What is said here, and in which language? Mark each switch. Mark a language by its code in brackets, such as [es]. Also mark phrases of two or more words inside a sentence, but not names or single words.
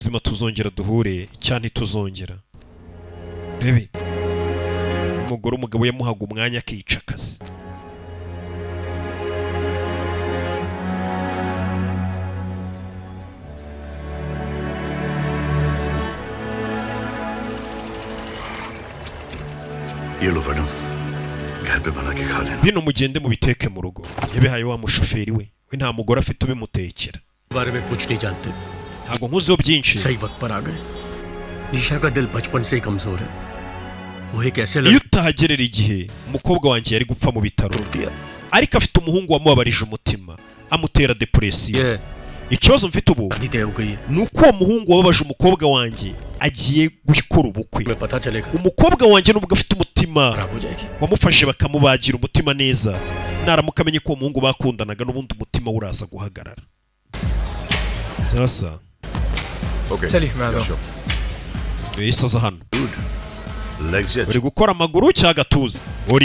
[rw] zima tuzongera duhure cyane tuzongera rebe umugore umugabo yamuhaga umwanya akica akazi [hi] ये लो मैडम घर पे बना के खा लेना [rw] bino mugende mubiteke mu rugo yabihaye wa mushoferi we nta mugore afite ubimutekera [hi] बारे में कुछ नहीं जानते [rw] ntago nkuziho byinshi [hi] सही वक्त पर आ गए निशा का दिल बचपन से ही कमजोर है वो एक ऐसे [rw] iyo utahagerera igihe umukobwa wanjye yari gupfa mu bitaro ariko afite umuhungu wamubabarije umutima amutera depression ikibazo mfite ubu ni uko uwo muhungu wababaje umukobwa wanjye agiye gukora ubukwe umukobwa wanjye nubwo afite umutima wamufashe bakamubagira umutima neza naramuka amenye ko uwo muhungu bakundanaga n'ubundi umutima uraza guhagarara sasa [hi] चलिए मैं आता हूँ [rw] isaza hano uri gukora amaguru cyangwa gatuza